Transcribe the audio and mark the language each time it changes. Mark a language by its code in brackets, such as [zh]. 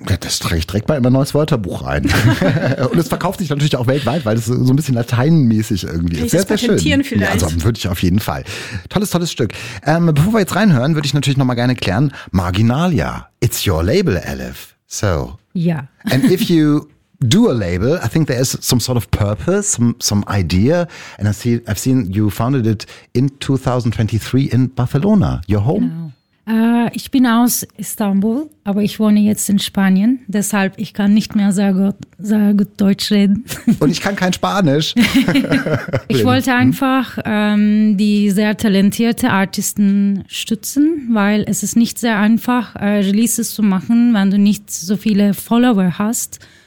[de] Ja, das trage ich direkt mal in mein neues Wörterbuch rein. Und es verkauft sich natürlich auch weltweit, weil es so ein bisschen lateinmäßig irgendwie ist. Sehr, sehr schön. Vielleicht. Also würde ich auf jeden Fall. Tolles, tolles Stück. Bevor wir jetzt reinhören, würde ich natürlich nochmal gerne klären, Marginalia, [en] it's your label, [de] Elif. So. Ja. [en] And if you do a label, I think there is some sort of purpose, some idea. And I've seen you founded it in 2023 in Barcelona, your home. [de] Genau. Ich bin aus Istanbul, aber ich wohne jetzt in Spanien. Deshalb, ich kann nicht mehr sehr gut Deutsch reden. Und ich kann kein Spanisch. Ich wollte einfach die sehr talentierte Artisten stützen, weil es ist nicht sehr einfach, Releases zu machen, wenn du nicht so viele Follower hast.